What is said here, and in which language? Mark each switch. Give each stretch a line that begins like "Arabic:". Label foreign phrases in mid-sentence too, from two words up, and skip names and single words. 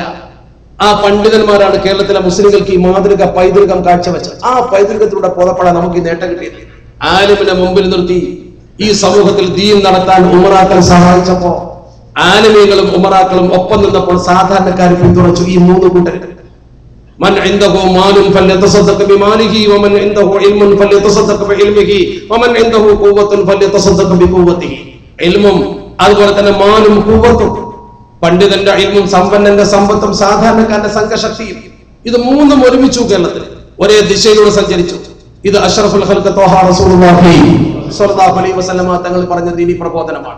Malayalam: ആ പണ്ഡിതന്മാരാണ് കേരളത്തിലെ മുസ്ലിങ്ങൾക്ക് ഈ മാതൃക പൈതൃകം കാഴ്ചവെച്ചത്. ആ പൈതൃകത്തിലൂടെ പോതപ്പെടാൻ നമുക്ക് ഈ നേട്ടം കിട്ടിയത്. ആലിമിനെ മുമ്പിൽ നിർത്തി ഈ സമൂഹത്തിൽ ദീൻ നടത്താൻ ഉമറാക്കൾ സഹായിച്ചപ്പോ ആലിമീങ്ങളും ഉമറാക്കളും ഒപ്പം നിന്നപ്പോൾ സാധാരണക്കാർ പിന്തുണച്ചു ഈ മൂന്ന് കൂട്ടർ.
Arabic: من عنده مال فليتصدق بماله ومن عنده علم فليتصدق بعلمه ومن عنده قوة فليتصدق بقوته.
Malayalam: ഇൽമും അതുപോലെ തന്നെ മാലും ഖുവ്വത്തും, പണ്ഡിതന്റെ ഇൽമും സമ്പന്നന്റെ സമ്പത്തും സാധാരണക്കാരന്റെ സംഘശക്തിയും, ഇത് മൂന്നും ഒരുമിച്ചു കേരളത്തിൽ ഒരേ ദിശയിലൂടെ സഞ്ചരിച്ചു. ഇത്
Arabic: أشرف الخلق طه رسول الله صلى الله عليه وسلم
Malayalam: തങ്ങൾ പറഞ്ഞ ദീനി പ്രബോധനമാണ്.